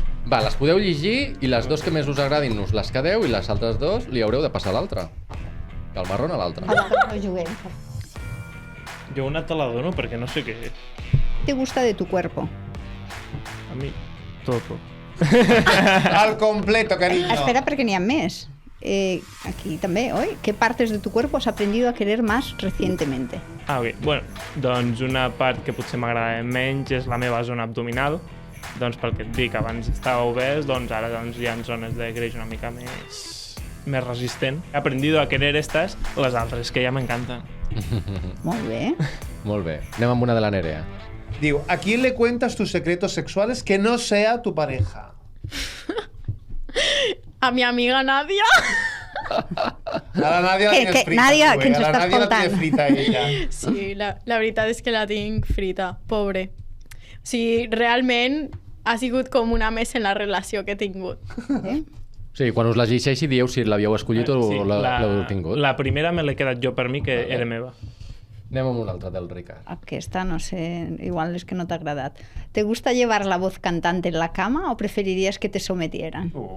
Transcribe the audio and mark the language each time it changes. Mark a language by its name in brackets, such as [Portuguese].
[Catalan] Va, les podeu llegir i les 2 que més us agradin us les quedeu i les altres 2 li haureu de passar l'altra. El marrón a l'altre. No juguem. Jo una te la dono perquè no sé què és. [Spanish] ¿Te gusta de tu cuerpo? A mi, todo. Al completo, cariño. [Catalan] Espera, perquè n'hi ha més. Aquí també, oi? [Spanish] ¿Qué partes de tu cuerpo has aprendido a querer más recientemente? Ok. [Catalan] Bueno, doncs una part que potser m'agrada menys és la meva zona abdominal. Doncs pel que et dic, abans estava obès, doncs ara hi ha zones de greix una mica més resistent. [Spanish] He aprendido a querer estas, [Catalan] les altres, que ja m'encanten. Molt bé. Molt bé. Anem amb una de la Nerea. [Spanish] Diu, ¿a quién le cuentas tus secretos sexuales que no sea tu pareja? A mi amiga Nadia. A la Nadia la tienes frita. [Catalan] Nadia, tu, que ens a la està Nadia la escoltant. [Spanish] tienes frita, ella. [Catalan] Sí, la veritat és que la tinc frita, pobre. O sigui, realment ha sigut com una més en la relació que he tingut. Sí, quan us la llegeixi dieu si l'havíeu escollit o l'heu tingut. La primera me l'he quedat jo per mi, que era meva. Anem amb una altra del Ricard. Aquesta, no sé, igual és que no t'ha agradat. [Spanish] ¿Te gusta llevar la voz cantante en la cama o preferirías que te sometieran?